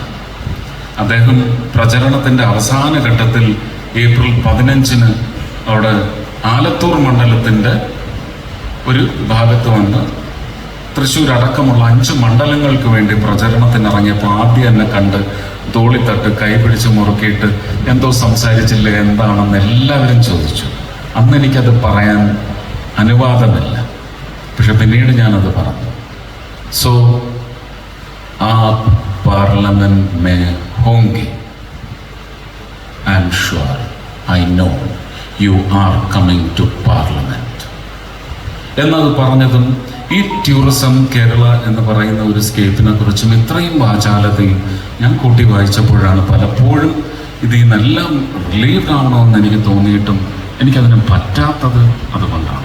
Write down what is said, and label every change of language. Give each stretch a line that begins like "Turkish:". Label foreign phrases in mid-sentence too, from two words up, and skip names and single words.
Malayalam: അദ്ദേഹം പ്രചരണത്തിൻ്റെ അവസാന ഘട്ടത്തിൽ ഏപ്രിൽ 15 അവിടെ ആലത്തൂർ മണ്ഡലത്തിൻ്റെ ഒരു ഭാഗത്ത് വന്ന് തൃശ്ശൂർ അടക്കമുള്ള 5 മണ്ഡലങ്ങൾക്ക് വേണ്ടി പ്രചരണത്തിനിറങ്ങിയപ്പോൾ ആദ്യം എന്നെ കണ്ട് തോളിത്തട്ട് കൈപിടിച്ച് മുറുക്കിയിട്ട് എന്തോ സംസാരിച്ചില്ലേ, എന്താണെന്ന് എല്ലാവരും ചോദിച്ചു. അന്ന് എനിക്കത് പറയാൻ അനുവാദമില്ല. പക്ഷെ പിന്നീട് ഞാനത് പറഞ്ഞു. സോ
Hindi: आप पार्लियामेंट में होंगे,
English: I am sure, I know you are coming to parliament
Malayalam: എന്നത് പറഞ്ഞതും ഈ ടൂറിസം കേരള എന്ന് പറയുന്ന ഒരു സ്കേപ്പിനെ കുറിച്ചും ഇത്രയും വാചാലതയും ഞാൻ കൂട്ടി വായിച്ചപ്പോഴാണ് പലപ്പോഴും ഇതിൽ നിന്നെല്ലാം റിലീവ് ആവണമെന്ന് എനിക്ക് തോന്നിയിട്ടും എനിക്കതിന് പറ്റാത്തത് അതുകൊണ്ടാണ്.